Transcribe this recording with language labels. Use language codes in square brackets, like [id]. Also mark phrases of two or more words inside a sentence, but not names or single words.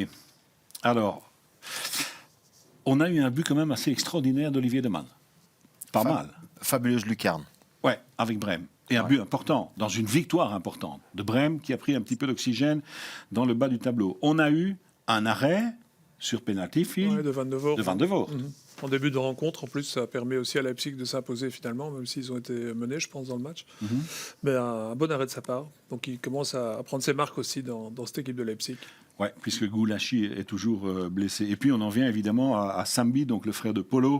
[fr] Alors, on a eu un but quand même assez extraordinaire d'Olivier Demann. Pas mal. Fabuleuse lucarne. Ouais, avec Brême. Et un but important, dans une victoire importante de Brême qui a pris un petit peu d'oxygène dans le bas du tableau. On a eu un arrêt sur penalty, Phil, Ouais, de Van de Voort. de Van de Voort. En début de rencontre, en plus, ça a permis aussi à Leipzig de s'imposer finalement, même s'ils ont été menés, je pense, dans le match. Mais un bon arrêt de sa part. Donc il commence à prendre ses marques aussi dans cette équipe de Leipzig. Ouais, puisque Goulachi est toujours blessé. Et puis on en vient évidemment à Sambi, donc le frère de Polo.